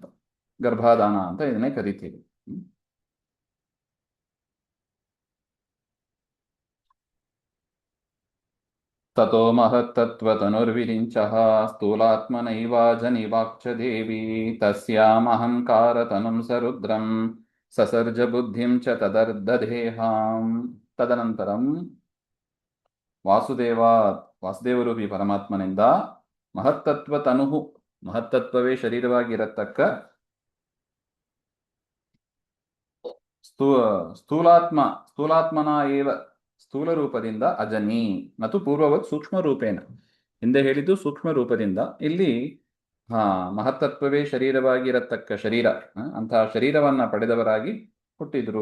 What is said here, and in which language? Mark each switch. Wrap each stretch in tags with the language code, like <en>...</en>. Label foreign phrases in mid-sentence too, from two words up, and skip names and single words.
<kn>ಗರ್ಭಾಧಾನ ಅಂತ ಇದನ್ನೇ ಕರಿತೀವಿ.</kn> <sa>ತಥೋ ಮಹತ್ತತ್ವತನುರ್ವಿರಿಂಚಃ ಸ್ಥೂಲಾತ್ಮನೈವ ಜನಿವಾಕ್ಷ ದೇವಿ ತಸ್ಯಾಮಹಂಕಾರತನುಂ ಸರುದ್ರಂ ಸಸರ್ಜ ಬುದ್ಧಿಂ ಚ ತದರ್ಧದೇಹಾಂ.</sa> <kn>ತದನಂತರಂ ವಾಸುದೇವರೂಪಿ ಪರಮಾತ್ಮನಿಂದ</kn> <sa>ಮಹತ್ತತ್ವ ತನುಹು,</sa> <kn>ಮಹತ್ತತ್ವವೇ ಶರೀರವಾಗಿರತಕ್ಕ</kn> <sa>ಸ್ಥೂಲಾತ್ಮನ ಏವ,</sa> <kn>ಸ್ಥೂಲ ರೂಪದಿಂದ ಅಜನಿ ಮತ್ತು</kn> <sa>ಪೂರ್ವವತ್ ಸೂಕ್ಷ್ಮ ರೂಪೇಣ,</sa> <kn>ಹಿಂದೆ ಹೇಳಿದ್ದು ಸೂಕ್ಷ್ಮ ರೂಪದಿಂದ, ಇಲ್ಲಿ ಮಹತ್ತತ್ವವೇ ಶರೀರವಾಗಿರತಕ್ಕ ಶರೀರ, ಅಂತಹ ಶರೀರವನ್ನ ಪಡೆದವರಾಗಿ ಹುಟ್ಟಿದ್ರು.</kn>